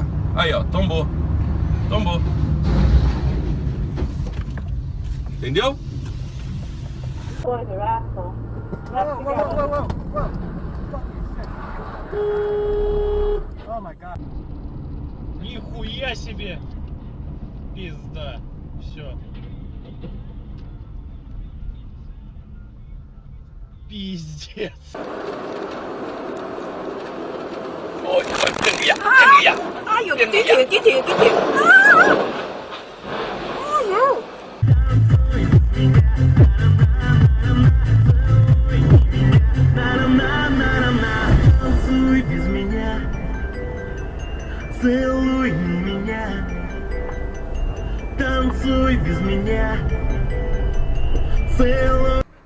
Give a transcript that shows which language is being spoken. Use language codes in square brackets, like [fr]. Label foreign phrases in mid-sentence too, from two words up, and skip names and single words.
[pt] Aí, ó, tombou. Tombou. Entendeu? [en] Oh my god. [ru] Нихуя себе! Пизда. Все. Пиздец. [vi] Ôi, đừng vậy, đừng vậy. Ai vô cái chuyện [ru] Танцуй без меня, целуй меня, танцуй без меня, целуй.